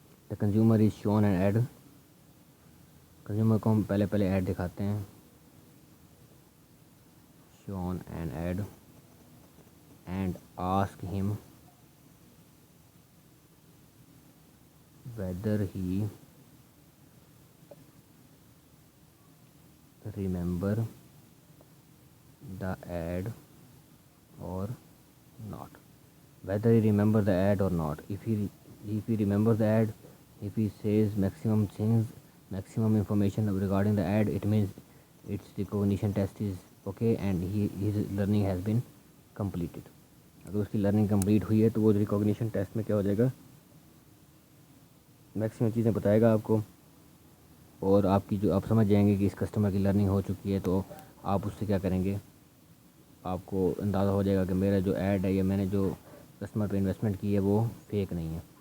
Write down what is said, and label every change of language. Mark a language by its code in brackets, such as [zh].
[en] the consumer is shown an ad, [ur] consumer کو ہم پہلے ایڈ دکھاتے ہیں، [en] Shown an ad and ask ہم whether he remember the ad or not. Whether he remember the ad or not. If he remembers the ad, if he says maximum things, maximum information regarding the ad, it means its recognition test is okay and his learning has been completed. [ur] اگر اس کی learning complete ہوئی ہے تو وہ recognition test میں کیا ہو جائے گا، maximum چیزیں بتائے گا آپ کو، اور آپ کی جو آپ سمجھ جائیں گے کہ اس کسٹمر کی لرننگ ہو چکی ہے، تو آپ اس سے کیا کریں گے، آپ کو اندازہ ہو جائے گا کہ میرا جو ایڈ ہے یا میں نے جو کسٹمر پہ انویسٹمنٹ کی ہے وہ فیک نہیں ہے،